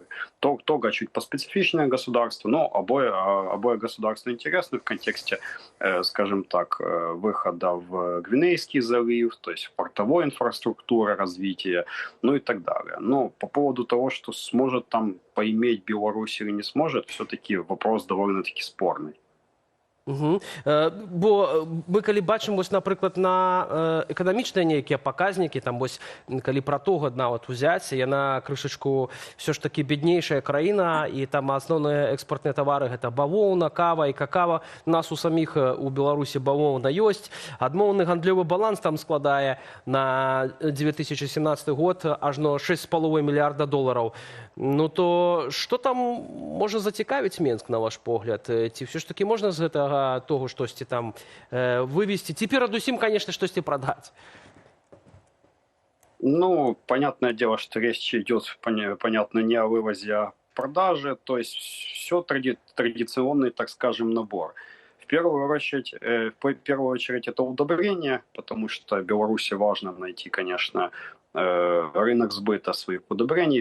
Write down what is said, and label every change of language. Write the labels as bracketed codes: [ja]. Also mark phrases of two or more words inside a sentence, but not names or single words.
[ru] Тога чуть поспецифичное государство, но обои государства интересны в контексте, скажем так, выхода в Гвинейский залив, то есть портовой инфраструктуры, развития, ну и так далее. Но по поводу того, что сможет там поиметь Беларусь или не сможет, все-таки вопрос довольно-таки спорный. [be] Бо мы калі бачым, напрыклад, на эканамічныя нейкія паказнікі, там вось калі пра Тога нават узяць, яна крышачку все ж таки беднейшая краіна, і там асноўныя экспартныя тавары гэта бавоўна, кава і какава. У нас у саміх у Беларусі бавоўна ёсць. Адмоўны гандлёвы баланс там складае на 2017 год ажно $6,5 мільярда. Ну то што там можа зацікавіць Менск, на ваш погляд? Ці все ж таки можна з гэтага того штосьці там вывести? Ці перадусім, конечно, штосьці прадаць? Ну, [ru] понятное дело, что речь идет, понятно, не о вывозе, а о продаже. То есть все традиционный, так скажем, набор. В первую очередь это удобрение, потому что Беларуси важно найти, конечно, рынок сбыта своих удобрений.